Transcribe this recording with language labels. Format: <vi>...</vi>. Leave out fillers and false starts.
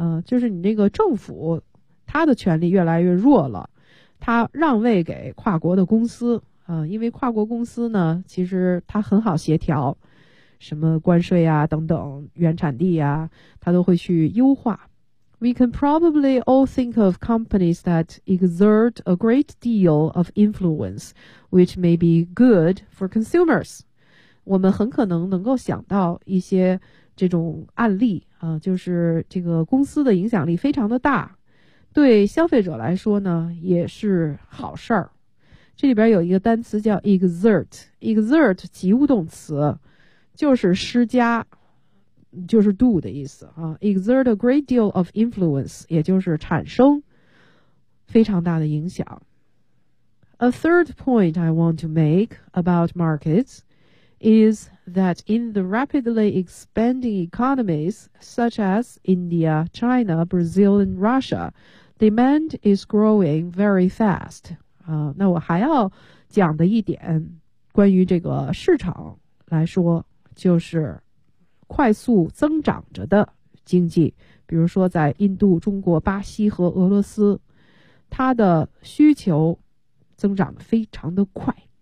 <zh>就是你那个政府他的权力越来越弱了，他让位给跨国的公司。因为跨国公司呢其实他很好协调，什么关税啊等等，原产地啊他都会去优化。</zh> <en>We can probably all think of companies that exert a great deal of influence which may be good for consumers。</en> <zh>我们很可能能够想到一些这种案例，就是这个公司的影响力非常的大，对消费者来说呢也是好事儿。这里边有一个单词叫 exert， 及物动词，就是施加，就是 do 的意思啊。</zh> <en>exert a great deal of influence，</en> <zh>也就是产生非常大的影响。</zh> <en>A third point I want to make about markets is that in the rapidly expanding economies such as India, China, Brazil, and Russia, demand is growing very fast.</en> <zh>那我还要讲的一点关于这个市场来说，就是快速增长着的经济，比如说在印度、中国、巴西和俄罗斯，它的需求增长非常的快。</zh>